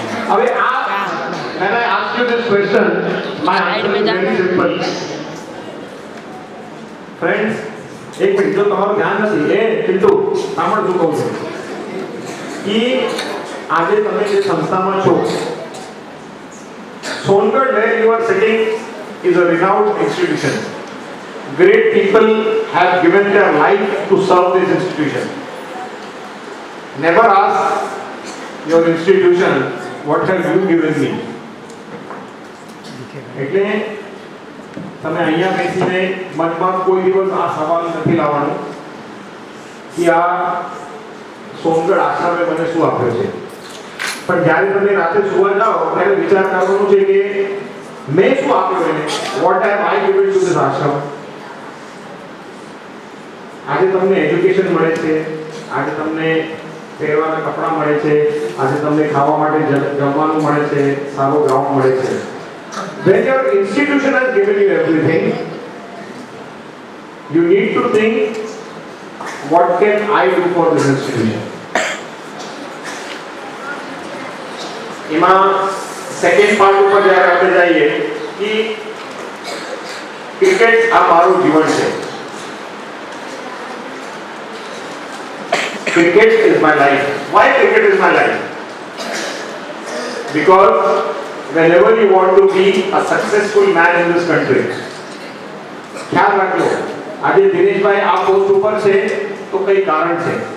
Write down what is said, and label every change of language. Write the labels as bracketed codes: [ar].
[gu] હવે આ [en] when I ask you this question, my answer is very simple. [gu] Friends, એક minute, જો તમારું ધ્યાન નથી એ પિન્ટુ સાંભળ શું કહું છું કે આજે તમે જે સંસ્થામાં છો, [en] Songarh where you are sitting is a renowned institution. Great people have given their life to serve this institution. Never ask your institution what have you given me. [gu] એટલે તમે અહીંયા બેસીને મનમાં કોઈ દિવસ આ સવાલ નથી લાવવાનો કે આ સોનગઢ આશ્રમે મને શું આપ્યો છે, પણ જ્યારે તમે રાતે સુવા જાઓ ત્યારે વિચાર કરવાનો છે કે મેં શું આપ્યું એને, [en] what have I given to this [gu] આશ્રમ. આજે તમને એજ્યુકેશન મળે છે, આજે તમને પહેરવાના કપડાં મળે છે, આજે તમને ખાવા માટે જમવાનું મળે છે, સારો ગ્રાઉન્ડ મળે છે. [en] When your institution has given you everything, you need to think, what can I do for this institution? [gu] એમાં સેકન્ડ પાર્ટ ઉપર જ્યારે આપણે જઈએ કે ક્રિકેટ આ મારું જીવન છે. [en] Cricket is my life. Why cricket is my life? Because whenever you want to be a successful man in this country, [gu] ખ્યાલ રાખજો, આજે દિનેશભાઈ આ પોસ્ટ ઉપર છે તો કઈ કારણ છે.